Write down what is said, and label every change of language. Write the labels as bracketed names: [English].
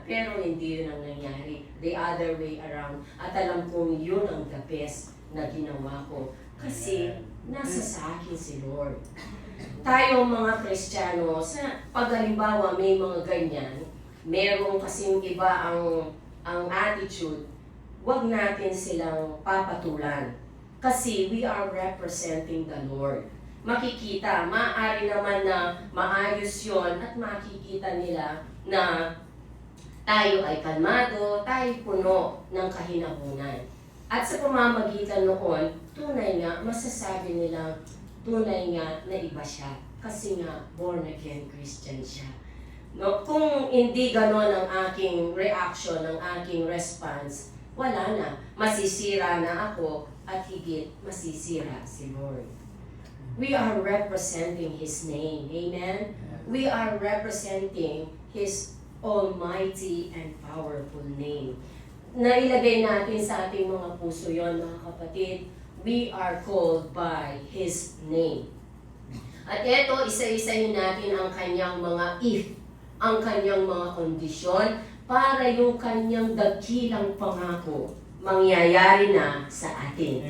[Filipino] Pero hindi yun ang nangyari. The other way around. At alam kong yun ang the best na ginawa ko. Kasi nasa sa akin si Lord. Tayo mga Kristiyano, sa paghalimbawa may mga ganyan, merong kasing iba ang attitude, wag natin silang papatulan. [English] Kasi we are representing the Lord. [Filipino] Makikita, maaari naman na maayos yon at makikita nila na tayo ay kalmado, tayo puno ng kahinahunan. At sa pamamagitan noon, tunay nga, masasabi nilang tunay nga na iba siya. Kasi nga, born again Christian siya. No, kung hindi ganon ang aking reaction, ang aking response, wala na. Masisira na ako at higit masisira si Lord. [English] We are representing His name. Amen? We are representing His almighty and powerful name. [Filipino] Nailagay natin sa ating mga puso yon, mga kapatid. [English] We are called by His name. [Filipino] At ito, isa-isahin natin ang kanyang mga if, ang kanyang mga kondisyon, para yung kanyang dakilang pangako mangyayari na sa atin.